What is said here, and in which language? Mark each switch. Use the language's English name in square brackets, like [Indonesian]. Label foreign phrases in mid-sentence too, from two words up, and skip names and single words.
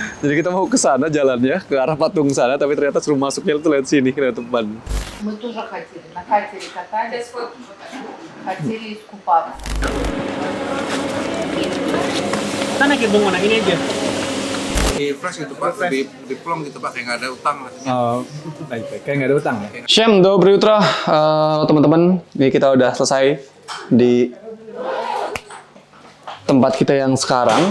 [Indonesian] Jadi kita mau ke sana jalannya, ke arah patung sana, tapi ternyata suruh masuknya itu lewat sini, lewat depan. [Russian] Мы тоже хотели. На катере катались. Хотели искупаться. [Indonesian] Kita naik gerbong mana ini aja? Di fresh gitu Pak, di plong gitu Pak, kayak nggak ada utang. Baik, kayak nggak ada utang ya? Shem, [Russian] Доброе утро, [Indonesian] teman-teman. Ini kita udah selesai di tempat kita yang sekarang.